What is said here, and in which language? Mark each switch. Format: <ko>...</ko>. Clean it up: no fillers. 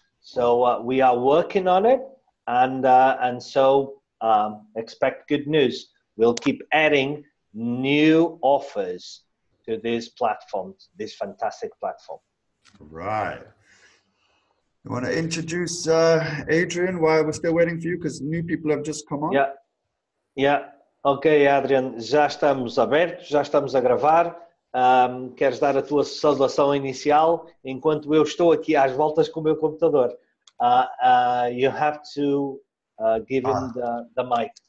<en>So we are working on it, and so expect good news. We'll keep adding new offers to this platform, this fantastic platform. Right. You want to introduce Adrian while we're still waiting for you, because new people have just come on? Yeah.</en> <pt>Ok, Adrian, já estamos abertos, já estamos a gravar. Queres dar a tua saudação inicial enquanto eu estou aqui às voltas com o meu computador?</pt> <en>You have to give him the mic.</en>